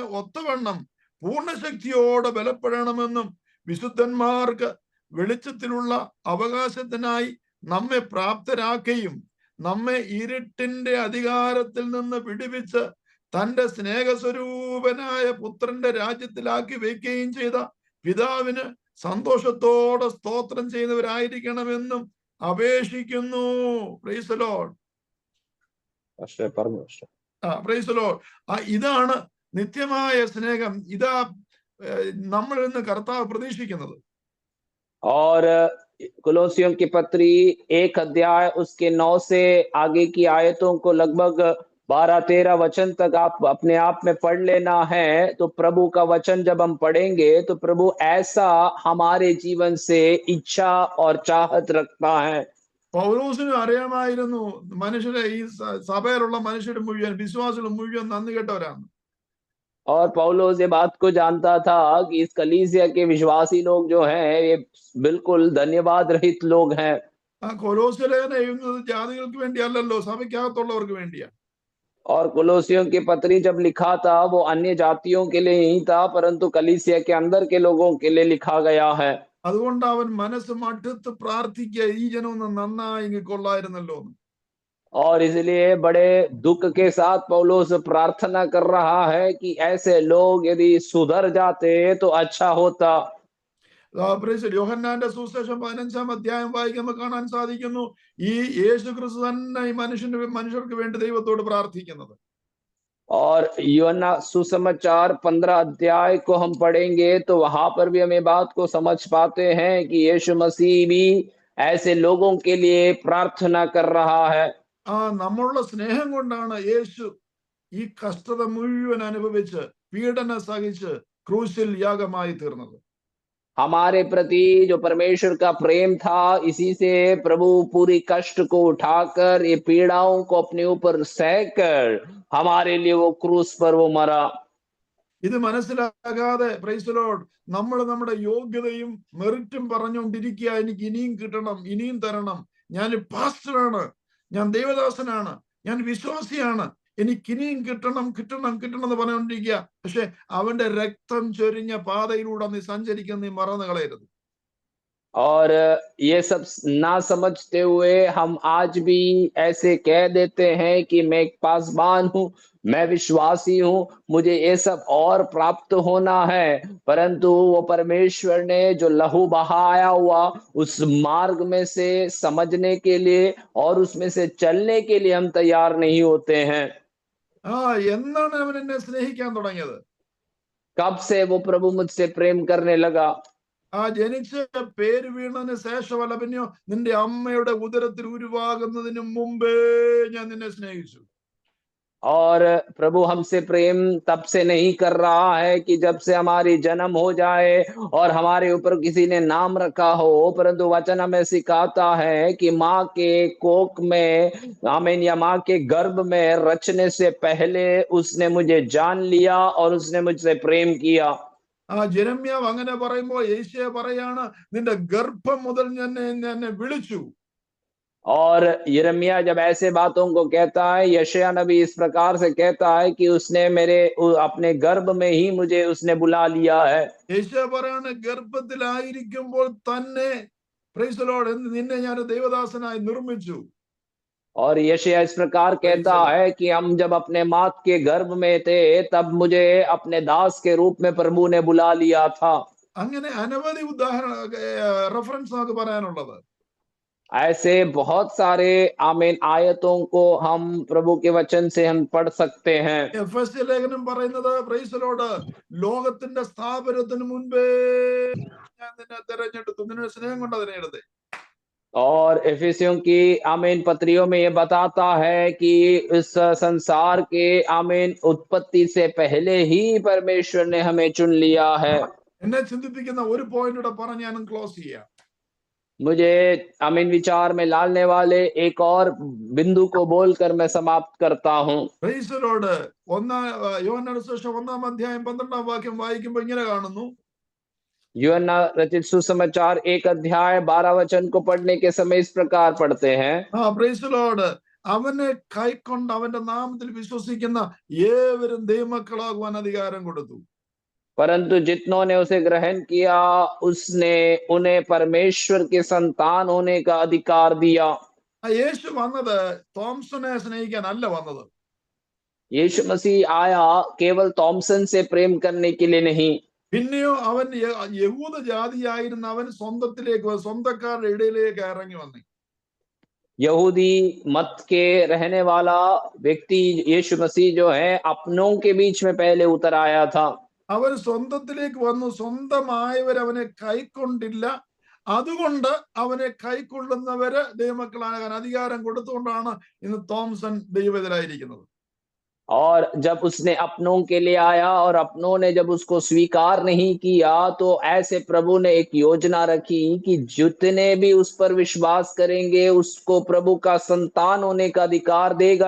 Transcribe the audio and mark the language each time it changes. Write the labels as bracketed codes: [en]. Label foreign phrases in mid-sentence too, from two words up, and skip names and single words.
[ml] ഒത്തവണ്ണം പൂർണ്ണശക്തിയോടെ ബലപ്പെടണമെന്നും വിശുദ്ധന്മാർക്ക് വെളിച്ചത്തിലുള്ള അവകാശത്തിനായി നമ്മെ പ്രാപ്തരാക്കുകയും നമ്മെ ഇരുട്ടിന്റെ അധികാരത്തിൽ നിന്ന് വിടുവിച്ച് തന്റെ സ്നേഹസ്വരൂപനായ പുത്രന്റെ രാജ്യത്തിലാക്കി വയ്ക്കുകയും ചെയ്ത പിതാവിന് സന്തോഷത്തോടെ സ്തോത്രം ചെയ്യുന്നവരായിരിക്കണമെന്നും അപേക്ഷിക്കുന്നു. [en] Praise the Lord. Praise the Lord. [ml] ഇതാണ് നിത്യമായ സ്നേഹം. ഇതാ നമ്മളിൽ നിന്ന് കർത്താവ് പ്രതീക്ഷിക്കുന്നത്. [hi] और कुलोसियों की पत्री 1 अध्याय उसके 9 से आगे की आयतों को लगभग 12-13 वचन तक आप अपने आप में पढ़ लेना है। तो प्रभु का वचन जब हम पढ़ेंगे तो प्रभु ऐसा हमारे जीवन से इच्छा और चाहत रखता है। [ml] പൗലോസിന് അറിയാമായിരുന്നു മനുഷ്യരെ, ഈ സഭയിലുള്ള മനുഷ്യർ മുഴുവൻ, വിശ്വാസികൾ മുഴുവൻ നന്ദി കെട്ടവരാണ്. [hi] और पौलुस ये बात को जानता था कि इस कलीसिया के विश्वासी लोग जो हैं ये बिल्कुल धन्यवाद रहित लोग हैं। [ml] കൊലോസ്യ ലേഖനം എഴുതുന്നത് ജാതികൾക്ക് വേണ്ടിയല്ലല്ലോ, സഭയ്ക്കകത്തുള്ളവർക്ക് വേണ്ടിയാ. [hi] और कुलोसियों की पत्री जब लिखा था वो अन्य जातियों के लिए नहीं था, परंतु कलीसिया के अंदर के लोगों के लिए लिखा गया है। [ml] അതുകൊണ്ട് അവൻ മനസ്സ് മടുത്ത് പ്രാർത്ഥിക്കുക, ഈ ജനം ഒന്ന് നന്നായി കൊള്ളായിരുന്നല്ലോ. [hi] और इसलिए बड़े दुख के साथ पौलुस प्रार्थना कर रहा है कि ऐसे लोग यदि सुधर जाते तो अच्छा होता। [ml] യോഹന്നാന്റെ സുവിശേഷം 15-ാം അധ്യായം വായിക്കുമ്പോൾ കാണാൻ സാധിക്കുന്നു, ഈ യേശു ക്രിസ്തു തന്നെ ഈ മനുഷ്യർക്ക് വേണ്ടി ദൈവത്തോട് പ്രാർത്ഥിക്കുന്നത്. [hi] और यूहन्ना सुसमाचार 15 अध्याय को हम पढ़ेंगे तो वहां पर भी हम ये बात को समझ पाते हैं कि यीशु मसीह भी ऐसे लोगों के लिए प्रार्थना कर रहा है। [ml] നമ്മളുടെ സ്നേഹം കൊണ്ടാണ് യേശു ഈ കഷ്ടത മുഴുവൻ അനുഭവിച്ച് പീഡനം സഹിച്ച് ക്രൂശിൽ യാഗമായി തീർന്നത്. [hi] हमारे प्रति जो परमेश्वर का प्रेम था, इसी से प्रभु पूरी कष्ट को उठाकर ये पीड़ाओं को अपने ऊपर सहकर हमारे लिए वो क्रूस पर वो मरा। [ml] ഇത് മനസ്സിലാകാതെ [en] Praise the Lord [ml] നമ്മൾ നമ്മുടെ യോഗ്യതയും മെറിറ്റും പറഞ്ഞുകൊണ്ടിരിക്കുക, എനിക്ക് ഇനിയും കിട്ടണം, ഇനിയും തരണം, ഞാൻ പാസ്റ്ററാണ്, ഞാൻ ദൈവദാസനാണ്, ഞാൻ വിശ്വാസിയാണ്, എനിക്ക് ഇനിയും കിട്ടണം കിട്ടണം കിട്ടണം എന്ന് പറഞ്ഞുകൊണ്ടിരിക്കുക. പക്ഷെ അവന്റെ രക്തം ചൊരിഞ്ഞ പാതയിലൂടെ നീ സഞ്ചരിക്കുന്ന നീ മറന്നു കളയരുത്. [hi] और ये सब ना समझते हुए हम आज भी ऐसे कह देते हैं कि मैं एक पासबान हूं, मैं विश्वासी हूं, मुझे ये सब और प्राप्त होना है, परंतु वो परमेश्वर ने जो लहू बहाया हुआ उस मार्ग में से समझने के लिए और उसमें से चलने के लिए हम तैयार नहीं होते हैं। [ml] എന്നാണ് അവൻ എന്നെ സ്നേഹിക്കാൻ തുടങ്ങിയത്? [hi] कब से वो प्रभु मुझसे प्रेम करने लगा? [ml] ജനിച്ച് പേര് വീണതിന് ശേഷമല്ല, പിന്നെയോ നിന്റെ അമ്മയുടെ ഉദരത്തിൽ ഉരുവാകുന്നതിന് മുമ്പേ ഞാൻ നിന്നെ സ്നേഹിച്ചു. [hi] और प्रभु हमसे प्रेम तब से नहीं कर रहा है कि जब से हमारी जन्म हो जाए और हमारे ऊपर किसी ने नाम रखा हो, परंतु वचन हमें सिखाता है कि माँ के कोख में आमीन या माँ के गर्भ में रचने से पहले उसने मुझे जान लिया और उसने मुझसे प्रेम किया। [ml] ജെരമ്യാവ് അങ്ങനെ പറയുമ്പോൾ യേശയ്യ പറയാണ്, നിന്റെ ഗർഭം മുതൽ എന്നെ വിളിച്ചു. [hi] और यिर्मयाह जब ऐसे बातों को कहता है, यशायाह नबी इस प्रकार से कहता है कि उसने मेरे अपने गर्भ में ही मुझे उसने बुला लिया है। [ml] യേശയ്യ പറയാണ്, ഗർഭത്തിലായിരിക്കുമ്പോൾ തന്നെ [en] Praise the Lord [ml] നിന്നെ ഞാൻ ദൈവദാസനായി നിർമ്മിച്ചു. [hi] और यशायाह इस प्रकार कहता है कि हम जब अपने माँ के गर्भ में थे तब मुझे अपने दास के रूप में प्रभु ने बुला लिया था। [ml] അങ്ങനെ അനവധി ഉദാഹരണ റെഫറൻസ് നമുക്ക് പറയാനുള്ളത്. [hi] ऐसे बहुत सारे आमीन आयतों को हम प्रभु के वचन से हम पढ़ सकते हैं। [ml] എഫെസ്യ ലേഖനം പറയുന്നത് [en] Praise the Lord [ml] ലോകത്തിന്റെ സ്ഥാപനത്തിന് മുൻപേ ഞാൻ നിന്നെ തിരഞ്ഞെടുത്തു, നിന്നെ സ്നേഹം കൊണ്ട് തിരഞ്ഞെടുത്തേ. [hi] और एफिसियों की आमीन पत्रियों में ये बताता है कि इस संसार के आमीन उत्पत्ति से पहले ही परमेश्वर ने हमें चुन लिया है। [ml] എന്നെ ചിന്തിപ്പിക്കുന്ന ഒരു പോയിന്റ് കൂടെ പറഞ്ഞ് ഞാൻ ക്ലോസ് ചെയ്യാം. [hi] मुझे आमीन विचार में लाने वाले एक और बिंदु को बोलकर मैं समाप्त करता हूं। [en] Praise the Lord. [ml] യോഹന്നാന്റെ സുവിശേഷം 1-ാം അധ്യായം 12-ാം വാക്യം വായിക്കുമ്പോൾ ഇങ്ങനെ കാണുന്നു, [hi] यूहन्ना रचित सुसमाचार 1 अध्याय 12 वचन को पढ़ने के समय इस प्रकार पढ़ते हैं। [en] Praise the Lord. [ml] അവനെ കൈക്കൊണ്ട് അവന്റെ നാമത്തിൽ വിശ്വസിക്കുന്ന ഏവരും ദൈവമക്കളാകുവാൻ അധികാരം കൊടുത്തു. [hi] परंतु जितनों ने उसे ग्रहण किया उसने उन्हें परमेश्वर के संतान होने का अधिकार दिया। [ml] യേശു വന്നത് തോംസനെ സ്നേഹിക്കാനല്ല വന്നത്. [hi] यीशु मसीह आया केवल थॉमसन से प्रेम करने के लिए नहीं, [ml] പിന്നെയോ അവൻ യഹൂദ ജാതിയായിരുന്ന അവൻ സ്വന്തക്കാരുടെ ഇടയിലേക്ക് ഇറങ്ങി വന്നു. [hi] यहूदी मत के रहने वाला व्यक्ति यीशु मसीह जो है अपनों के बीच में पहले उतर आया था। [ml] അവൻ സ്വന്തത്തിലേക്ക് വന്നു, സ്വന്തമായവർ അവനെ കൈക്കൊണ്ടില്ല. അതുകൊണ്ട് അവനെ കൈക്കൊള്ളുന്നവര് ദൈവമക്കളാകാൻ അധികാരം കൊടുത്തുകൊണ്ടാണ് ഇന്ന് തോംസൺ ദൈവത്തിലായിരിക്കുന്നത്. [hi] और जब उसने अपनों के लिए आया और अपनों ने जब उसको स्वीकार नहीं किया, तो ऐसे प्रभु ने एक योजना रखी कि जितने भी उस पर विश्वास करेंगे उसको प्रभु का संतान होने का अधिकार देगा।